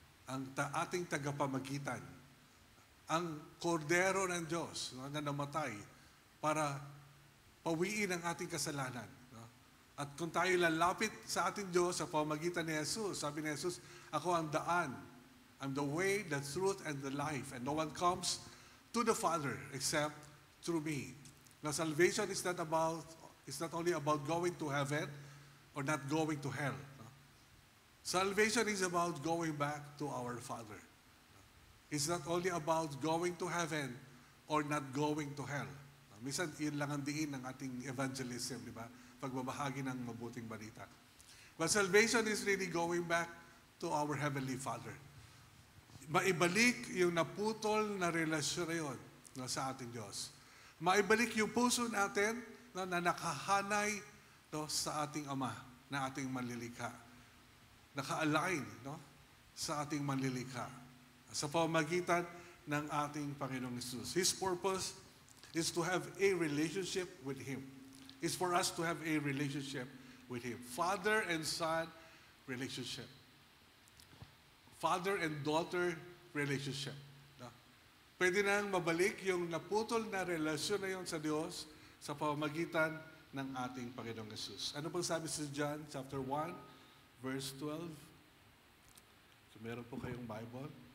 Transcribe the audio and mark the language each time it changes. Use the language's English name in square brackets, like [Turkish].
[Filipino] Ang ating tagapamagitan. Ang kordero ng Diyos na namatay para pawiin ang ating kasalanan. At kung tayo lalapit sa ating Diyos sa pamamagitan ni Jesus, sabi ni Jesus, ako ang daan. [English] I'm the way, the truth, and the life. And no one comes to the Father except through me. Now, salvation is not only about going to heaven or not going to hell. Salvation is about going back to our Father. It's not only about going to heaven or not going to hell. [Filipino] Minsan, yun lang ang diin ng ating evangelism, di ba? Pagbabahagi ng mabuting balita. [English] But salvation is really going back to our Heavenly Father. [Filipino] Maibalik yung naputol na relasyon na yun, no, sa ating Diyos. Maibalik yung puso natin, no, na nakahanay, no, sa ating Ama, na ating manlilikha. Naka-align, no, sa ating manlilikha sa pamamagitan ng ating Panginoong Jesus. [English] His purpose is to have a relationship with Him. It's for us to have a relationship with Him. Father and Son relationship. Father and daughter relationship. No? [Filipino] Pwede nang mabalik yung naputol na relasyon na yun sa Diyos sa pamamagitan ng ating Panginoong Jesus. Ano pong sabi sa John chapter 1? Verse 12. So, meron po kayong Bible.